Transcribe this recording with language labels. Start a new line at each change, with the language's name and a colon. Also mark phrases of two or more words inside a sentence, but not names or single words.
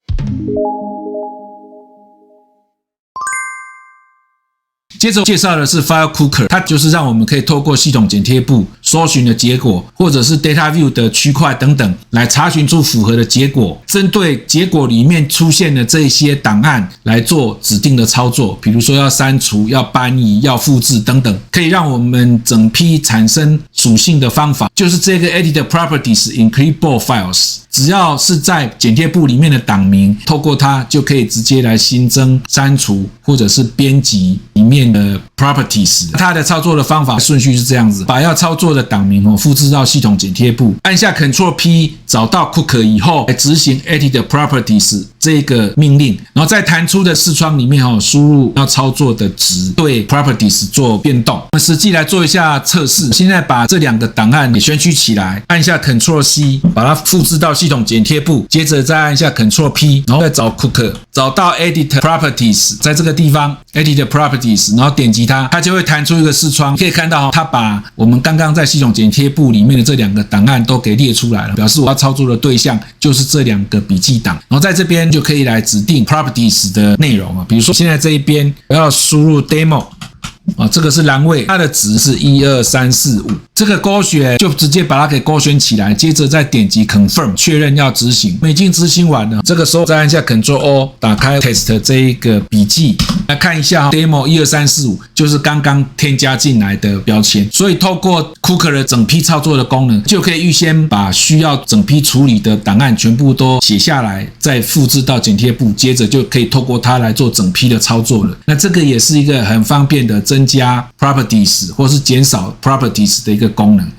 Chinese: 接着介紹的是 File Cooker， 它就是讓我們可以透過系統剪貼簿搜尋的結果，或者是 Data View 的區塊等等，來查詢出符合的結果。針對結果裡面出現的這些檔案來做指定的操作，比如說要刪除、要搬移、要複製等等，可以讓我們整批產生屬性的方法，就是這個 Edit Properties in Clipboard Files。只要是在剪貼簿裡面的檔名，透過它就可以直接來新增、刪除或者是編輯裡面的 properties。它的操作的方法順序是這樣子：把要操作的檔名複製到系統剪貼簿，按下 Ctrl+P， 找到 Cooker 以後，來執行 Edit Properties 這個命令，然後在彈出的視窗裡面輸入要操作的值，對 properties 做變動。我們實際來做一下測試。現在把這兩個檔案給選取起來，按下 Ctrl+C， 把它複製到系統剪貼簿，接着再按下 Ctrl+P， 然後再找 Cooker， 找到 Edit Properties，在這個地方 Edit Properties， 然後點擊它，它就會彈出一個視窗，可以看到它把我們剛剛在系統剪貼簿裡面的這兩個檔案都給列出來了，表示我要操作的對象就是這兩個筆記檔。然後在這邊就可以來指定 Properties 的內容啊，比如說現在這一邊我要輸入 Demo， 這個是欄位，它的值是1、2、3、4、5，這個勾選就直接把它給勾選起來，接着再點擊 Confirm 確認要執行。已經執行完了，這個時候再按下 Ctrl O， 打開 Test 這一個筆記，來看一下 Demo 1、2、3、4、5，就是剛剛添加進來的標籤。所以透過 Cooker 的整批操作的功能，就可以預先把需要整批處理的檔案全部都寫下來，再複製到剪貼簿，接着就可以透過它來做整批的操作了。那這個也是一個很方便的增加 properties 或是減少 properties 的一個功能。